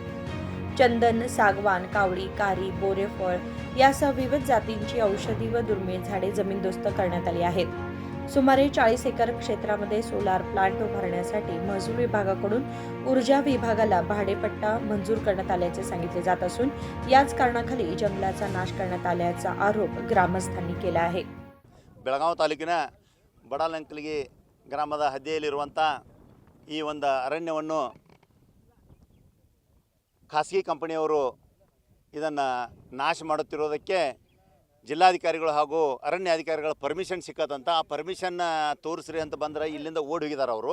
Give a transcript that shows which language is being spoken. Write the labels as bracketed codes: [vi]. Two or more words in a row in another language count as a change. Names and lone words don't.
[mr] चंदन, सागवान, कावळी, कारी, बोरेफळ यासह विविध जातींची औषधी व दुर्मिळ झाडे जमीनदोस्त करण्यात आली आहेत. सुमारे 40 एकर क्षेत्रामध्ये सोलार प्लांट उभारण्यासाठी महसूल विभागाकडून ऊर्जा विभागाला भाडेपट्टा मंजूर करण्यात आल्याचे सांगितले जात असून याच कारणाखाली जंगलाचा नाश करण्यात आल्याचा आरोप ग्रामस्थांनी केला आहे. [kn] ಬೆಳಗಾವಿ ತಾಲೂಕಿನ ಬಡಾಲಂಕಲಿಗೆ ಗ್ರಾಮದ ಹದ್ದಿಯಲ್ಲಿರುವಂಥ ಈ ಒಂದು ಅರಣ್ಯವನ್ನು ಖಾಸಗಿ ಕಂಪನಿಯವರು ಇದನ್ನು ನಾಶ ಮಾಡುತ್ತಿರೋದಕ್ಕೆ ಜಿಲ್ಲಾಧಿಕಾರಿಗಳು ಹಾಗೂ ಅರಣ್ಯಾಧಿಕಾರಿಗಳ ಪರ್ಮಿಷನ್ ಸಿಕ್ಕದಂತ ಆ ಪರ್ಮಿಷನ್ನ ತೋರಿಸ್ರಿ ಅಂತ ಬಂದರೆ ಇಲ್ಲಿಂದ ಓಡಿ ಹೋಗಿದ್ದಾರೆ ಅವರು.